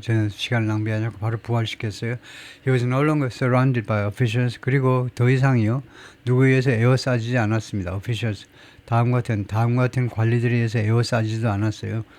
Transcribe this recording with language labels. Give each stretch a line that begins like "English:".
Korean: 저는 시간을 낭비하지 않고 바로 부활시켰어요.
English: He was no longer surrounded by officials.
Korean: 그리고 더 이상이요. 누구에 의해서 에워싸지지 않았습니다.
English: officials.
Korean: 다음 같은 관리들에 의해서 에워싸지도 않았어요.